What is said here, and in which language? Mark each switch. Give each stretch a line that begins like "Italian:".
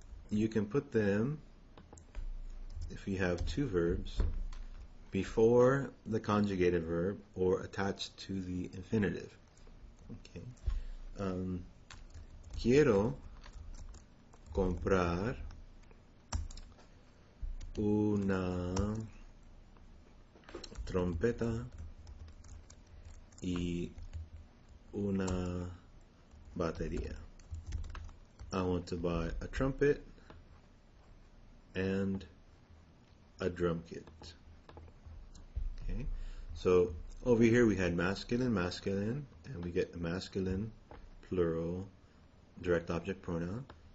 English: You can put them, if you have two verbs, before the conjugated verb or attached to the infinitive. Okay.
Spanish: Quiero comprar una trompeta y una batería.
English: I want to buy a trumpet and a drum kit. Okay, so over here we had masculine, and we get a masculine, plural, direct object pronoun.